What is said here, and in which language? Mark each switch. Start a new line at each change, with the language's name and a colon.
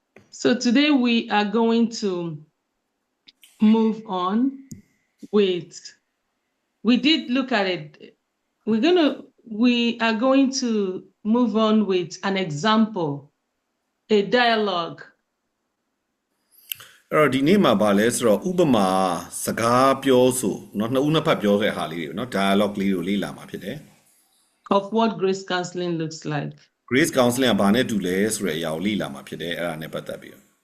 English: So today we are going to move on with, we did look at it. We are going to move on with an example, a dialogue.
Burmese: အဲ့တော့ဒီနေ့မှာဗာလဲဆိုတော့ဥပမာစကားပြောဆိုเนาะနှစ်ဦးနှစ်ဖက်ပြောခဲ့ဟာလေးတွေเนาะ dialogue လေးကိုလေ့လာမှာဖြစ်တယ်
English: of what grace counseling looks like.
Burmese: Grace Counseling ကဘာနဲ့တူလဲဆိုတဲ့အရာကိုလေ့လာမှာဖြစ်တယ်အဲ့ဒါနဲ့ပတ်သက်ပြီး